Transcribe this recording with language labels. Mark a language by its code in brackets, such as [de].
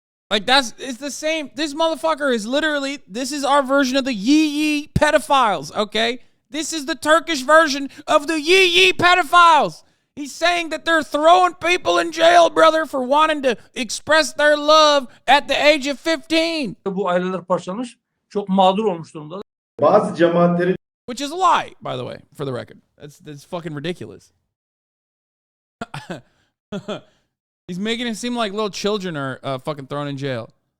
[en] Like, it's the same. This motherfucker is literally, this is our version of the yee pedophiles, okay? This is the Turkish version of the yee pedophiles. He's saying that they're throwing people in jail, brother, for wanting to express their love at the age of 15. [tr] bu aileler parçalanmış, çok mağdur olmuş durumda. Bazı cemaatlerin [en] Which is a lie, by the way, for the record. That's fucking ridiculous. He's making it seem like little children are fucking thrown in jail.